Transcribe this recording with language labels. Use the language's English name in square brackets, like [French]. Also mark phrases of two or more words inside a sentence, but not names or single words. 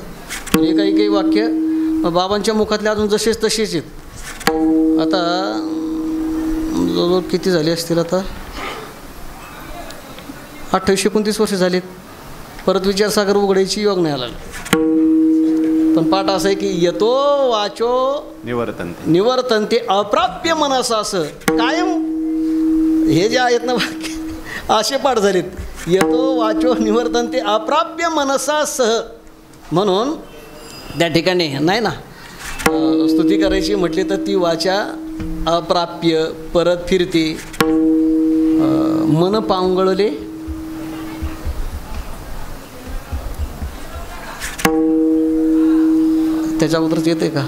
[Marathi] हे काही काही वाक्य बाबांच्या मुखातले अजून जसेच तसेच आहेत. आता जवळजवळ किती झाले असतील आता 28-29 वर्ष झालीत. परत विचारसागर उघडायची योग नाही आला. पण पाठ असं आहे की [Sanskrit] येतो वाचो निवर्तन्ते अप्राप्य मनसा. [Marathi] असं कायम हे जे आहेत ना वाक्य असे पाठ झालेत. [Sanskrit] येतो वाचो निवर्तन्ते अप्राप्य मनसा सह. [Marathi] म्हणून त्या ठिकाणी नाही ना स्तुती करायची म्हटली तर ती वाचा अप्राप्य परत फिरते. मन पांगळले त्याच्याबद्दलच येते का.